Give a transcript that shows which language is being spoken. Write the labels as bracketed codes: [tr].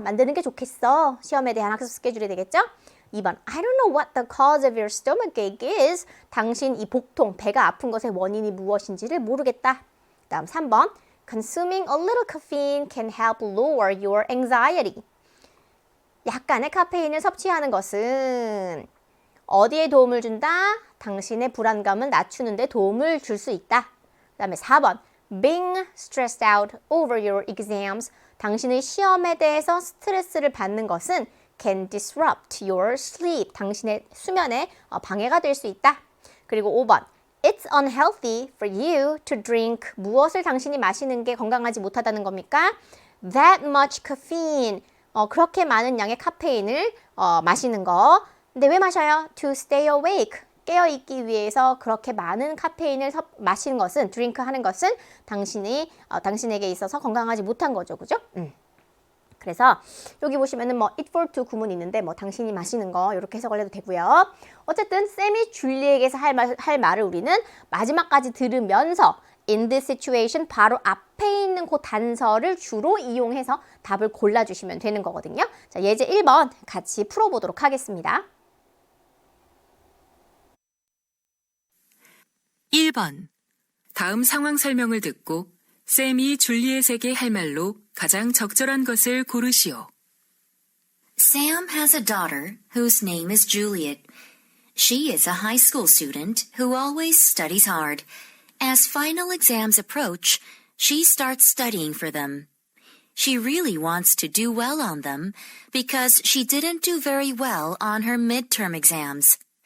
[ko] 만드는 게 좋겠어. 시험에 대한 학습 스케줄이 되겠죠? [en] 2번, I don't know what the cause of your stomachache is. [ko] 당신 이 복통, 배가 아픈 것의 원인이 무엇인지를 모르겠다. [en] 다음 3번, Consuming a little caffeine can help lower your anxiety. [ko] 약간의 카페인을 섭취하는 것은 어디에 도움을 준다? 당신의 불안감은 낮추는 데 도움을 줄 수 있다. [en] 그 다음에 4번, Being stressed out over your exams. [ko] 당신의 시험에 대해서 스트레스를 받는 것은 [en] can disrupt your sleep. [ko] 당신의 수면에 방해가 될 수 있다. [en] 그리고 5번, It's unhealthy for you to drink. [ko] 무엇을 당신이 마시는 게 건강하지 못하다는 겁니까? [en] That much caffeine. [ko] 그렇게 많은 양의 카페인을 마시는 거. 근데 왜 마셔요? [en] To stay awake. [ko] 깨어있기 위해서 그렇게 많은 카페인을 마시는 것은, 드링크 하는 것은 당신에게 있어서 건강하지 못한 거죠. 그죠? 그래서 여기 보시면은 뭐 it for to 구문이 있는데 뭐 당신이 마시는 거 이렇게 해석을 해도 되고요. 어쨌든 샘이 줄리에게서 할 말을 우리는 마지막까지 들으면서 [en] in this situation [ko] 바로 앞에 있는 그 단서를 주로 이용해서 답을 골라주시면 되는 거거든요. 자, 예제 1번 같이 풀어보도록 하겠습니다. 1번. 다음 상황 설명을 듣고 샘이 줄리엣에게 할 말로 가장 적절한 것을 고르시오. [en] Sam has a daughter whose name is Juliet. She is a high school student who always studies hard. As final exams approach, she starts studying for them. She really wants to do well on them because she didn't do very well on her midterm exams.